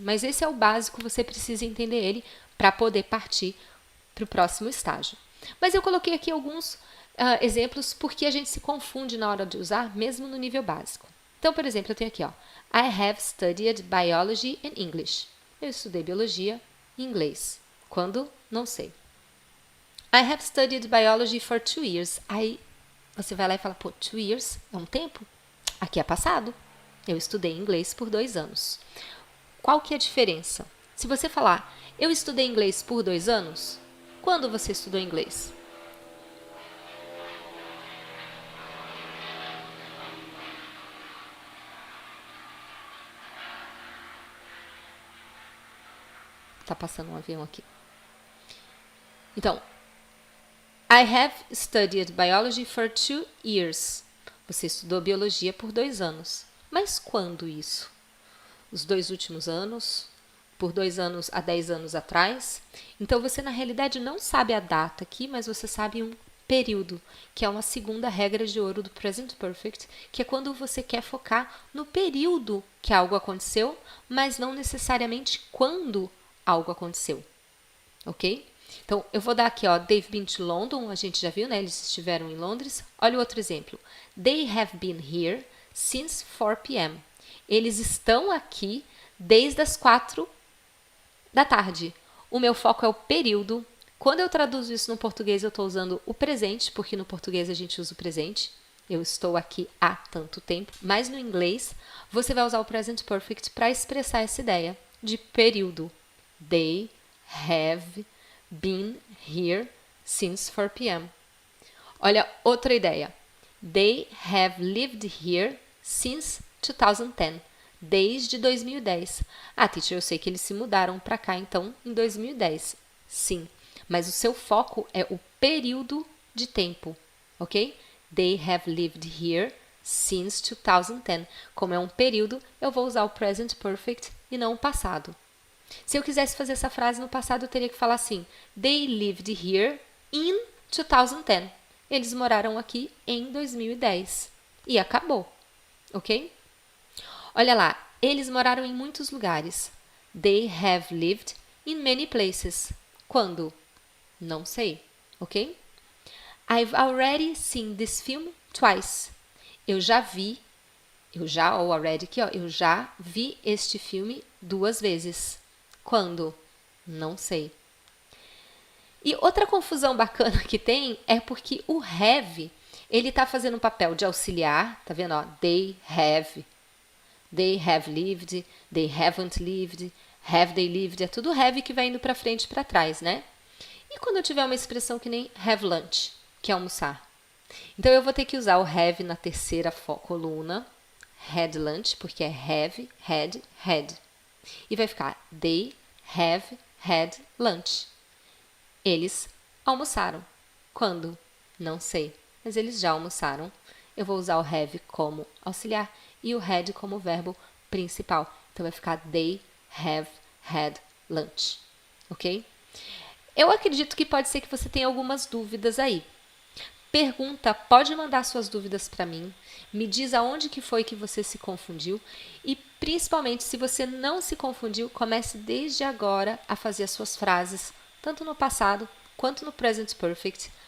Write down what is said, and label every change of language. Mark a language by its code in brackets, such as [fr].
[pt] Mas esse é o básico, você precisa entender ele para poder partir para o próximo estágio. Mas eu coloquei aqui alguns exemplos porque a gente se confunde na hora de usar, mesmo no nível básico. Então, por exemplo, eu tenho aqui, ó, [en] I have studied biology and English. [pt] Eu estudei biologia e inglês. Quando? Não sei. [en] I have studied biology for 2 years. [pt] Aí você vai lá e fala, pô, 2 years é um tempo? Aqui é passado. Eu estudei inglês por 2 anos. Qual que é a diferença? Se você falar, eu estudei inglês por 2 anos, quando você estudou inglês? Tá passando um avião aqui. [en] Então, I have studied biology for 2 years. [pt] Você estudou biologia por 2 anos. Mas quando isso? Os 2 últimos anos? Por 2 anos a 10 anos atrás? Então, você na realidade não sabe a data aqui, mas você sabe um período, que é uma segunda regra de ouro do Present Perfect, que é quando você quer focar no período que algo aconteceu, mas não necessariamente quando algo aconteceu. Ok? Então, eu vou dar aqui, ó, [en] they've been to London, [pt] a gente já viu, né? Eles estiveram em Londres. Olha o outro exemplo. [en] They have been here since 4 p.m. [pt] Eles estão aqui desde as 4 da tarde. O meu foco é o período. Quando eu traduzo isso no português, eu estou usando o presente, porque no português a gente usa o presente. Eu estou aqui há tanto tempo. Mas no inglês, você vai usar o present perfect para expressar essa ideia de período. [en] They have been here since 4 p.m. [pt] Olha outra ideia. [en] They have lived here since 2010. [pt] Desde 2010. Ah, teacher, eu sei que eles se mudaram para cá, então, em 2010. Sim, mas o seu foco é o período de tempo, ok? [en] They have lived here since 2010. [pt] Como é um período, eu vou usar o present perfect e não o passado. Se eu quisesse fazer essa frase no passado, eu teria que falar assim: [en] They lived here in 2010. [pt] Eles moraram aqui em 2010. E acabou, ok? Olha lá, eles moraram em muitos lugares. [en] They have lived in many places. Quando? [pt] Não sei, ok? [en] I've already seen this film twice. [pt] Eu já, ou already aqui, ó, eu já vi este filme 2 vezes. Quando? Não sei. E outra confusão bacana que tem é porque o have, ele tá fazendo um papel de auxiliar, tá vendo? Ó, [en] they have lived, they haven't lived, have they lived, [pt] é tudo have que vai indo para frente e para trás, né? E quando eu tiver uma expressão que nem have lunch, que é almoçar? Então eu vou ter que usar o have na terceira coluna, had lunch, porque é have, had. E vai ficar [en] they have had lunch. [pt] Eles almoçaram. Quando? Não sei, mas eles já almoçaram. Eu vou usar o have como auxiliar e o had como verbo principal. Então vai ficar [en] they have had lunch. [pt] Ok? Eu acredito que pode ser que você tenha algumas dúvidas aí. Pergunta, pode mandar suas dúvidas para mim. Me diz aonde que foi que você se confundiu. E principalmente, se você não se confundiu, comece desde agora a fazer as suas frases, tanto no passado quanto no present perfect.